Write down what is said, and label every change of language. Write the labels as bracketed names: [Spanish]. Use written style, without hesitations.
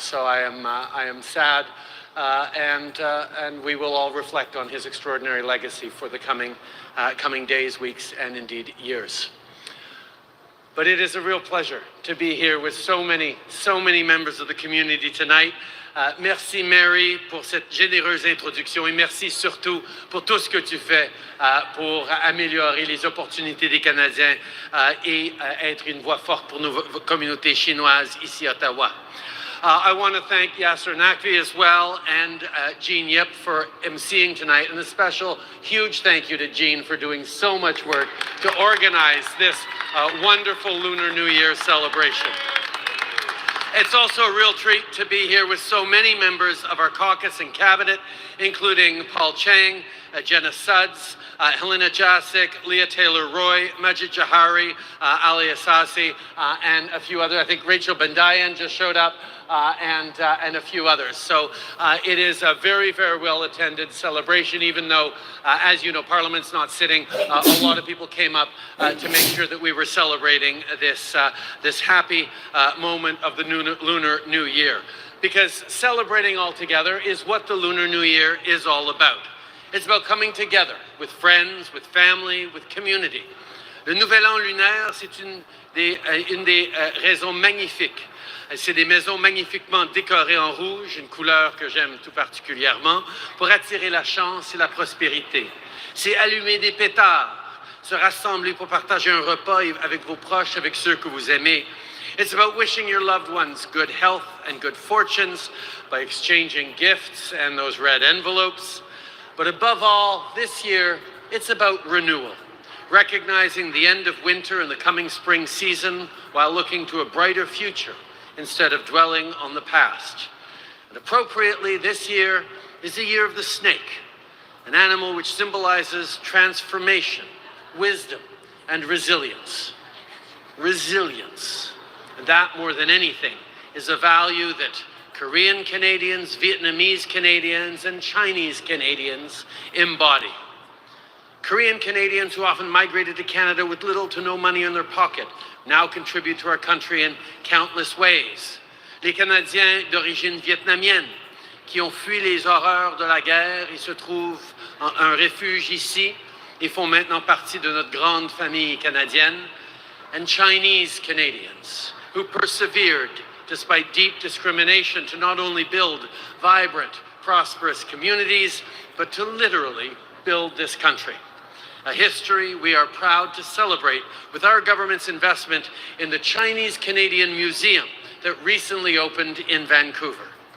[English] So I am sad, and we will all reflect on his extraordinary legacy for the coming days, weeks, and indeed years. But it is a real pleasure to be here with so many members of the community tonight. [French] Merci Mary pour cette généreuse introduction et merci surtout pour tout ce que tu fais pour améliorer les opportunités des Canadiens et être une voix forte pour nos communautés chinoises ici à Ottawa. [English] I want to thank Yasser Naqvi as well and Jean Yip for emceeing tonight, and a special huge thank you to Jean for doing so much work to organize this wonderful Lunar New Year celebration. It's also a real treat to be here with so many members of our caucus and cabinet, including Paul Chang, Jenna Suds, Helena Jasic, Leah Taylor-Roy, Majid Jahari, Ali Asasi, and a few others. I think Rachel Bandayan just showed up, and a few others. So it is a very, very well-attended celebration, even though, as you know, Parliament's not sitting. A lot of people came up to make sure that we were celebrating this happy moment of the Lunar New Year. Because celebrating all together is what the Lunar New Year is all about. It's about coming together with friends, with family, with community. [French] Le Nouvel An lunaire, c'est une des raisons magnifiques. C'est des maisons magnifiquement décorées en rouge, une couleur que j'aime tout particulièrement, pour attirer la chance et la prospérité. C'est allumer des pétards, se rassembler pour partager un repas avec vos proches, avec ceux que vous aimez. [English] It's about wishing your loved ones good health and good fortunes by exchanging gifts and those red envelopes. But above all, this year, it's about renewal, recognizing the end of winter and the coming spring season while looking to a brighter future instead of dwelling on the past. And appropriately, this year is the year of the snake, an animal which symbolizes transformation, wisdom, and resilience. Resilience. And that, more than anything, is a value that Korean Canadians, Vietnamese Canadians, and Chinese Canadians embody. Korean Canadians who often migrated to Canada with little to no money in their pocket now contribute to our country in countless ways. [French] Les Canadiens d'origine vietnamienne qui ont fui les horreurs de la guerre et se trouvent un refuge ici et font maintenant partie de notre grande famille canadienne. [English] And Chinese Canadians who persevered despite deep discrimination to not only build vibrant, prosperous communities, but to literally build this country. A history we are proud to celebrate with our government's investment in the Chinese Canadian Museum that recently opened in Vancouver.